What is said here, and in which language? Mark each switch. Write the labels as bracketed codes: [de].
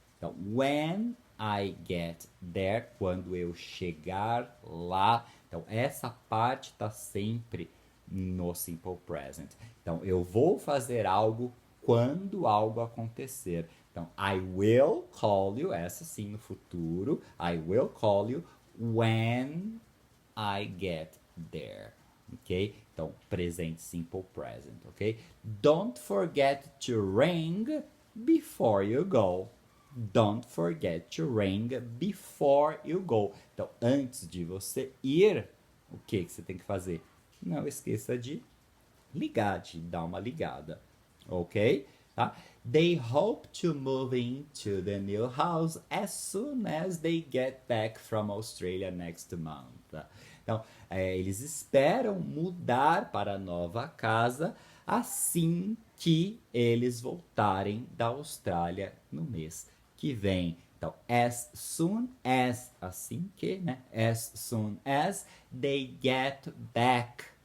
[pt] Então, [en] when I get there, [pt] quando eu chegar lá. Então, essa parte está sempre no simple present. Então, eu vou fazer algo quando algo acontecer. Então, [en] I will call you, [pt] essa sim no futuro. [en] I will call you when I get there, ok? [pt] Então, presente [en] simple present, ok? Don't forget to ring before you go. Don't forget to ring before you go. [pt] Então, antes de você ir, o que você tem que fazer? Não esqueça de ligar, de dar uma ligada, ok? Tá? [en] They hope to move into the new house as soon as they get back from Australia next month. [pt] Então, eles esperam mudar para a nova casa assim que eles voltarem da Austrália no mês que vem. Então, [en] as soon as, [pt] assim que, né? [en] As soon as they get back.